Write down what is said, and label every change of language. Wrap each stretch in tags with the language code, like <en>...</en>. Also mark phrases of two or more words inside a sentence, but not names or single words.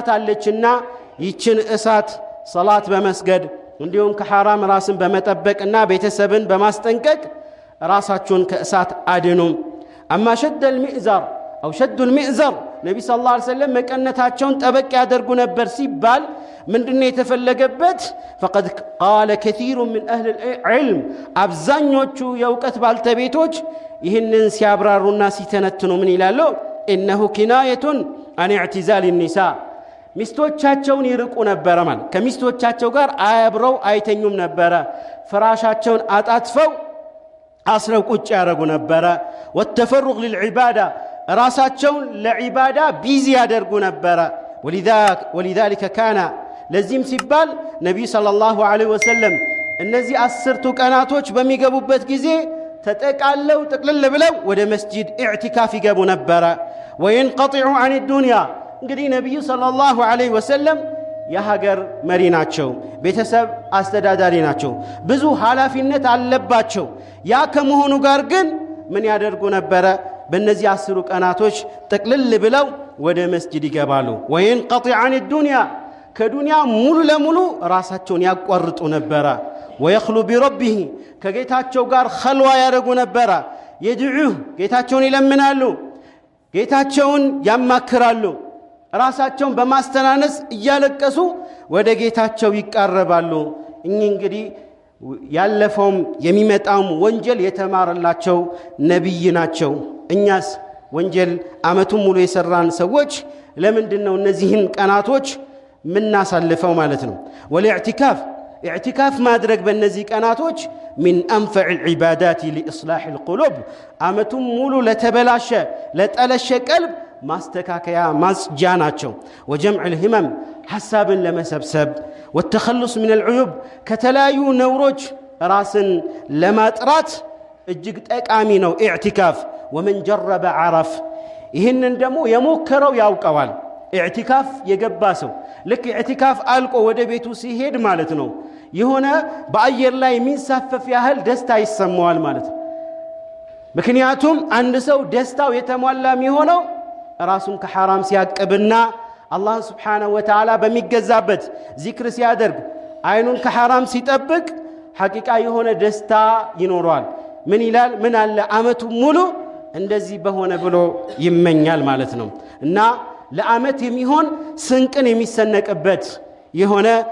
<am>አለችና ይችን እሳት ሶላት በመስገድ እንዲሁም ከሐራም ራስን በመጠበቅና ቤተሰብን በማስጠንቀቅ ራሳቸውን ከእሳት አድኑ</am> <ar>اما شد المئزر او شد المئزر</ar> <am>ነብዩ</am> <ar>صلى الله عليه وسلم</ar> <am>መቀነታቸውን ጠበቅ ያደርጉ ነበር ሲባል ምንድነው የተፈለገበት</am> <ar>فقد قال كثير من اهل العلم</ar> <am>አብዛኞቹ የእውቀት ባልተቤቶች ይህንን ሲያብራሩና ሲተነትኑ ምን ይላሉ</am> <ar>انه كنايه عن اعتزال النساء</ar> <am>ሚስቶቻቸውን ይርቁ ነበር ማለት ከሚስቶቻቸው ጋር አብረው አይተኙም ነበር ፍራሻቸውን አጣጥፈው አስረው ቁጭ ያረጉ ነበር</am> <ar>والتفرغ للعباده</ar> <am>ራሳቸውን ለዒባዳ ቢዚ ያደርጉ ነበር</am> <ar>ولذلك كان</ar> <am>ለዚህም ሲባል ነብዩ</am> <ar>صلى الله عليه وسلم</ar> <am>እነዚህ 10ቱ ቀናቶች በሚገቡበት ጊዜ ተጠቃለው ጥቅልል ብለው ወደ መስጂድ ኢዕቲካፍ ይገቡ ነበር</am> <ar>وينقطع عن الدنيا</ar> <am>እንግዲህ ነብዩ</am> <ar>صلى الله عليه وسلم</ar> <am>የሀገር መሪ ናቸው ቤተሰብ አስተዳዳሪ ናቸው ብዙ ኃላፊነት አለባቸው ያ ከመሆኑ ጋር ግን ምን ያደርጉ ነበር በእነዚህ 10 ቀናቶች ጥቅልል ብለው ወደ መስጂድ ይገባሉ</am> <ar>وينقطع عن الدنيا</ar> <am>ከዱንያ ሙሉ ለሙሉ ራሳቸውን ያቋርጡ ነበር</am> <ar>ويخلو بربه</ar> <am>ከጌታቸው ጋር ኸልዋ ያደርጉ ነበር يدعوه ጌታቸውን ይለምናሉ ጌታቸውን ያማክራሉ ራሳቸውን በማስተናነስ እያለቀሱ ወደ ጌታቸው ይቃረባሉ እንግዲህ ያለፈውም የሚመጣውም ወንጀል የተማረላቸው ነብይ ናቸው እኛስ ወንጀል አመቱን ሙሉ የሰራን ሰዎች ለምንድነው እነዚህን ቀናቶች ምናሳልፈው ማለት ነው</am> <ar>والاعتكاف اعتكاف</ar> <am>ማድረግ በእነዚህ ቀናቶች</am> <ar>من انفع العبادات لاصلاح القلوب</ar> <am>አመቱን ሙሉ ለተበላሸ ለጠለሸ ቀልብ ማስተካከያ ማስጃ ናቸው</am> <ar>وجمع الهمم</ar> <am>ሐሳብን ለመሰብሰብ</am> <ar>والتخلص من العيوب</ar> <am>ከተለያዩ ነውሮች ራስን ለማጥራት እጅግ ጠቃሚ ነው</am> <ar>اعتكاف ومن جرب عرف</ar> <am>ይህንን ደግሞ የሞከረው ያውቀዋል اعتكاف የገባ ሰው ልክ اعتكاف አልቆ ወደ ቤቱ ሲሄድ ማለት ነው የሆነ በአየር ላይ የሚንሳፈፍ ያህል ደስታ ይሰማዋል ማለት ነው ምክንያቱም አንድ ሰው ደስታው የተሟላ የሚሆነው ራሱን ከሐራም ሲያቀብና አላህ</am> <ar>سبحانه وتعالى</ar> <am>በሚገዛበት ዚክር ሲያደርግ አይኑን ከሐራም ሲጠብቅ ሐቂቃ የሆነ ደስታ ይኖራል ምን ይላል ምን አለ አመቱ ሙሉ እንደዚህ በሆነ ብሎ ይመኛል ማለት ነው እና ለአመት የሚሆን ስንቅን የሚሰነቅበት የሆነ</am>